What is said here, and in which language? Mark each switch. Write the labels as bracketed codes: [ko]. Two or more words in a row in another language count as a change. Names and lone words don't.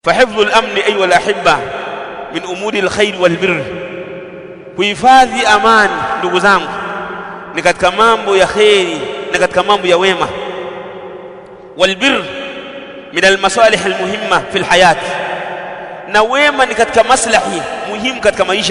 [ar] فحفظ الأمن أيها الأحبة من أمور الخير والبر. [sw] kuhifadhi amani ndugu zangu ni katika mambo ya khairi na katika mambo ya wema. [ar] والبر من المصالح المهمة في الحياة, [sw] na wema ni katika maslahi muhimu katika maisha.